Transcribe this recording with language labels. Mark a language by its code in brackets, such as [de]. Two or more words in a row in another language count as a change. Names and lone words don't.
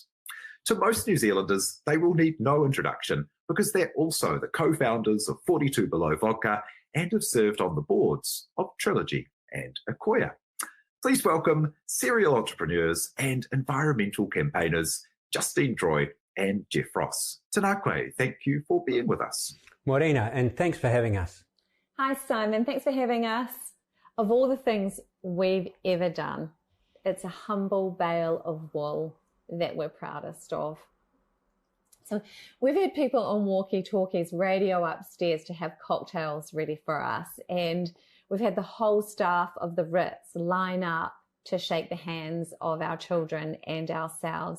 [en] To most New Zealanders, they will need no introduction because they're also the co-founders of 42 Below Vodka and have served on the boards of Trilogy and Akoya. Please welcome serial entrepreneurs and environmental campaigners Justine and Geoff Ross. [mi] Tēnā koe, [en] thank you for being with us. Morena, and thanks for having us. Hi Simon, thanks for having us. Of all the things we've ever done, it's a humble bale of wool that we're proudest of. So we've had people on walkie-talkies, radio upstairs to have cocktails ready for us, and we've had the whole staff of the Ritz line up to shake the hands of our children and ourselves.